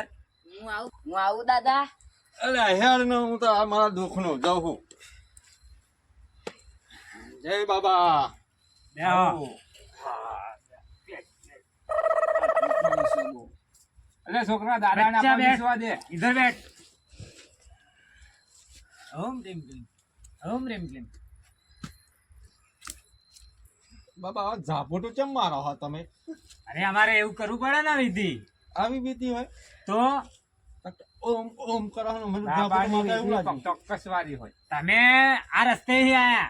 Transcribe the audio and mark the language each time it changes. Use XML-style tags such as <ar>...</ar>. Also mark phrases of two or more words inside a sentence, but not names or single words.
<gu>હું આવું દાદા. અલે હેડ ને હું તો આ મારા દુઃખ નું જાઉં છું. જય બાબા. બેહો. એટલે છોકરા દાદા ને બચ્ચા આપણે બેઠ. બેસવા દે.</gu> <hi>इधर बैठ.</hi> <sa>ओम ह्रीम क्लीम. ओम ह्रीम क्लीम.</sa> <gu>બાબા આ ઝાપોટું કેમ મારો હો તમે? અરે અમારે એવું કરવું પડે ને વિધિ. આવી બીતી હોય તો ઓમ ઓમ કરવાનું મને બાબાની ઝાપોટું મારતા એવું વિધિ લાગે. ચોક્કસ વાળી હોય. તમે આ રસ્તે ही આયા.</gu>